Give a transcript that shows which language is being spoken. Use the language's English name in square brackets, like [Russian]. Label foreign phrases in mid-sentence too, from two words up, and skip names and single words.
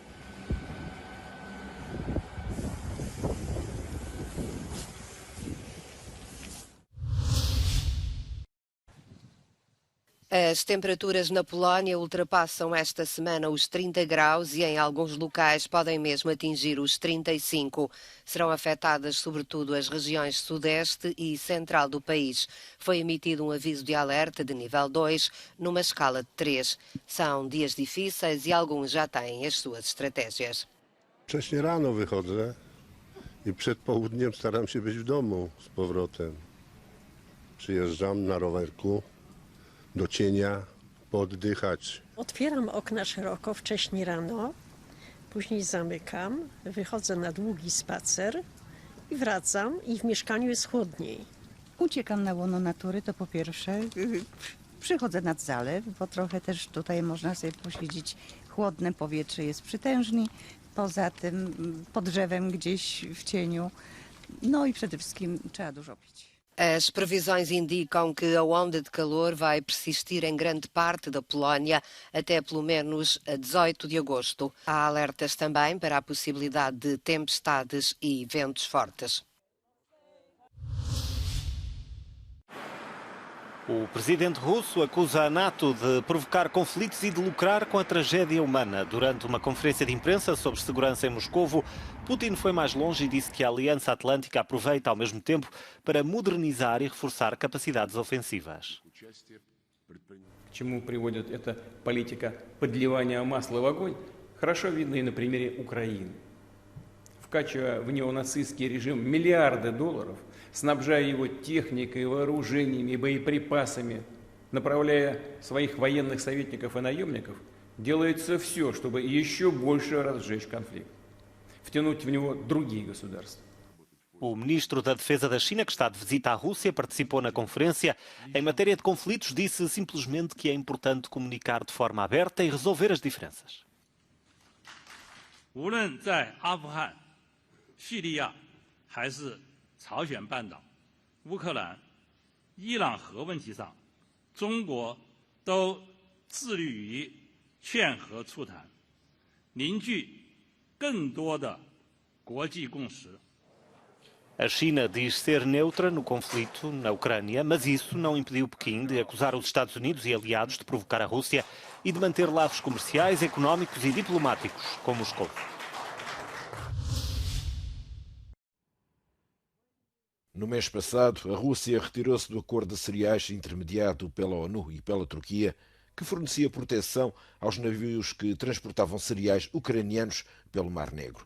[Portuguese] As temperaturas na Polónia ultrapassam esta semana os 30 graus e em alguns locais podem mesmo atingir os 35. Serão afetadas sobretudo as regiões sudeste e central do país. Foi emitido um aviso de alerta de nível 2 numa escala de 3. São dias difíceis e alguns já têm as suas estratégias. [Polish] Wcześnie rano wychodzę i przed południem staram się być w domu z powrotem. Przyjeżdżam na rowerku do cienia, pooddychać. Otwieram okna szeroko wcześnie rano, później zamykam, wychodzę na długi spacer i wracam i w mieszkaniu jest chłodniej. Uciekam na łono natury, to po pierwsze. Przychodzę nad zalew, bo trochę też tutaj można sobie posiedzieć. Chłodne powietrze jest przytężni. Poza tym pod drzewem gdzieś w cieniu. No i przede wszystkim trzeba dużo pić. [Portuguese] As previsões indicam que a onda de calor vai persistir em grande parte da Polónia até pelo menos 18 de agosto. Há alertas também para a possibilidade de tempestades e ventos fortes. O presidente russo acusa a NATO de provocar conflitos e de lucrar com a tragédia humana. Durante uma conferência de imprensa sobre segurança em Moscovo, Putin foi mais longe e disse que a Aliança Atlântica aproveita ao mesmo tempo para modernizar e reforçar capacidades ofensivas. [Russian] К чему приводит эта политика подливания масла в огонь, хорошо видно и на примере Украины. Вкачивая в неонацистский режим миллиарды долларов, снабжая его техникой, вооружениями и боеприпасами, направляя своих военных советников и наемников, делается все, чтобы еще больше разжечь конфликт, втянуть в него другие государства. [Portuguese] O ministro da Defesa da China, que está de visita à Rússia, participou na conferência. Em matéria de conflitos, disse simplesmente que é importante comunicar de forma aberta e resolver as diferenças. [Chinese] 无论在阿富汗、叙利亚，还是朝鲜半岛、乌克兰、伊朗核问题上，中国都致力于劝和促谈，凝聚更多的国际共识。 [Portuguese] A China diz ser neutra no conflito na Ucrânia, mas isso não impediu Pequim de acusar os Estados Unidos e aliados de provocar a Rússia e de manter laços comerciais, económicos e diplomáticos com Moscou. No mês passado, a Rússia retirou-se do acordo de cereais intermediado pela ONU e pela Turquia, que fornecia proteção aos navios que transportavam cereais ucranianos pelo Mar Negro.